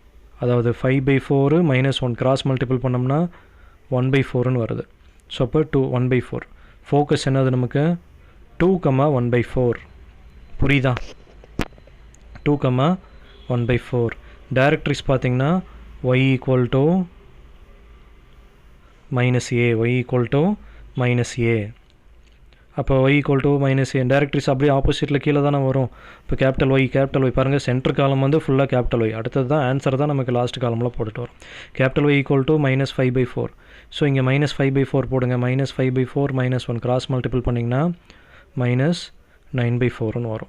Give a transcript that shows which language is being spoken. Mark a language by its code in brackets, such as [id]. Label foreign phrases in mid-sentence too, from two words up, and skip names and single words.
[ta] அதாவது 5/4 -1 [en] cross multiple [ta] பண்ணோம்னா 1/4ன்னு வருது. ஸோ அப்போ 1/4. ஃபோக்கஸ் என்னது நமக்கு, 2, 1/4. புரியுதா? 2, 1/4. டைரக்ட்ரிக்ஸ் பார்த்தீங்கன்னா y = -a, y = -a. அப்போ y = -a, டைரக்ட்ரிக்ஸ் அப்படியே ஆப்போசிட்டில் கீழே தானே வரும். இப்போ [en] capital Y [ta] பாருங்கள், [en] center column [ta] வந்து ஃபுல்லாக [en] capital Y, [ta] அடுத்தது தான் ஆன்சர் தான் நமக்கு [en] last columnil [ta] போட்டுட்டு வரும். [en] capital Y = -5/4. [ta] ஸோ இங்கே -5/4 போடுங்க, -5/4 -1 [en] cross multiple [ta] பண்ணிங்கன்னா -9/4ன்னு வரும்.